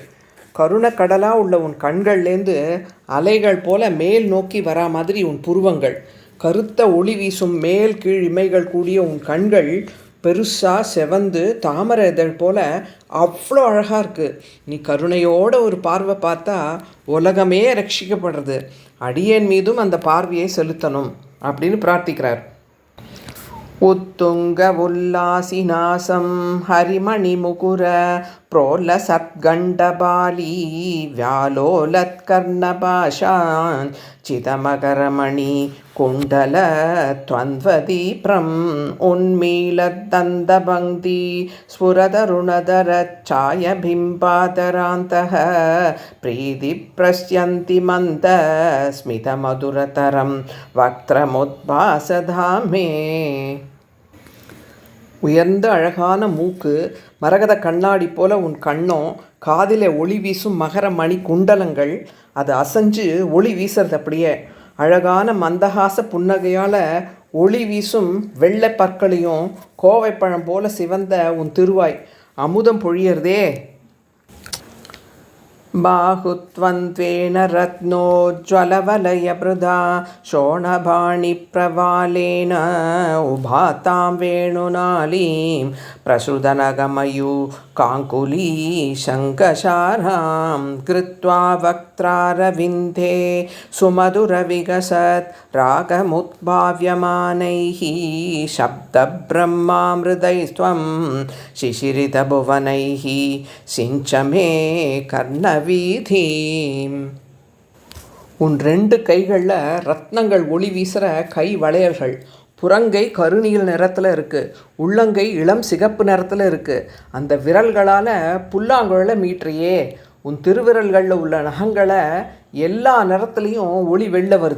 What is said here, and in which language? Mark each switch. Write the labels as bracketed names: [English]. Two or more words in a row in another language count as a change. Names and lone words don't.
[Tamil] கருணக்கடலாக உள்ள உன் கண்கள்லேருந்து அலைகள் போல மேல் நோக்கி வரா மாதிரி உன் புருவங்கள், கருத்த ஒளி வீசும் மேல் கீழ் இமைகள் கூடிய உன் கண்கள் பெருசாக செவந்து தாமரை இதழ் போல் அவ்வளோ அழகாக இருக்குது. நீ கருணையோட ஒரு பார்வை பார்த்தா உலகமே ரட்சிக்கப்படுறது. அடியேன் மீதும் அந்த பார்வையை செலுத்தணும் அப்படின்னு பிரார்த்திக்கிறார். [Sanskrit] उत्तुङ्ग उल्लासिनासम् हरिमणिमुकुर प्रोल्लसद्गण्डबाली व्यालोलत्कर्णपाशान् चिदमकरमणि कुण्डलत्वन्द्वदीप्रम् उन्मीलद्दन्तपङ्क्ति स्फुरतरुणधरच्छायबिम्बादरान्तः प्रीतिप्रस्यन्ति मन्दस्मितमधुरतरं वक्त्रमुद्भासधामे. [Tamil] உயர்ந்த அழகான மூக்கு, மரகத கண்ணாடி போல உன் கண்ணம், காதில் ஒளி வீசும் மகர மணி குண்டலங்கள், அது அசைஞ்சு ஒளி வீசுறது. அப்படியே அழகான மந்தகாச புன்னகையால் ஒளி வீசும் வெள்ளை பற்களையும் கோவைப்பழம் போல சிவந்த உன் திருவாய் அமுதம் பொழியறதே. [Sanskrit] बाहुत्वन्त्वेन रत्नोज्ज्वलवलयप्रदा शोणबाणिप्रवालेन उभातां वेणुनालीं प्रसृदनगमयु काङ्कुली शङ्खशारां कृत्वा वक्त्रारविन्दे सुमधुरविकसत् रागमुद्भाव्यमानैः शब्दब्रह्मामृतैस्त्वं शिशिरितभुवनैः सिञ्च मे கர்ணவீதீம். [Tamil] உன் ரெண்டு கைகளில் ரத்னங்கள் ஒளி வீசுகிற கை வளையல்கள். புறங்கை கருநீல நிறத்தில் இருக்குது, உள்ளங்கை இளம் சிகப்பு நிறத்தில் இருக்குது. அந்த விரல்களால் புல்லாங்குழலை மீட்டுறியே. உன் திருவிரல்களில் உள்ள நகங்களை எல்லா நிறத்துலேயும் ஒளி வெளில வருது.